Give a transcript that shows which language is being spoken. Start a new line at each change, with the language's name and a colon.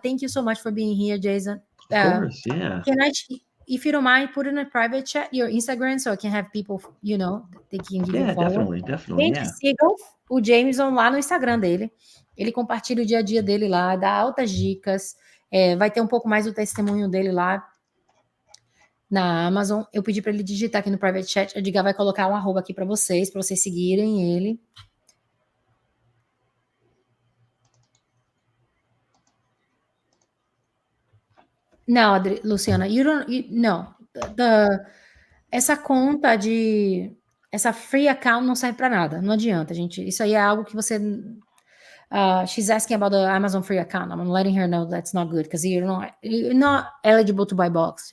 English: Thank you so much for being here, Jason. Of course, yeah. Can I, if you don't mind, put in a private chat your Instagram so I can have people, they can give you a follow. Definitely,
Portuguese: Gente, sigam o Jamison lá no Instagram dele. Ele compartilha o dia a dia dele lá, dá altas dicas. Vai ter um pouco mais do testemunho dele lá na Amazon. Eu pedi para ele digitar aqui no private chat. A Edgar vai colocar um arroba aqui para vocês seguirem ele. Não, Luciana, não. Essa conta essa free account não serve para nada. Não adianta, gente. Isso aí é algo que você...
English: she's asking about the Amazon free account. I'm letting her know that's not good because you're not eligible to buy box.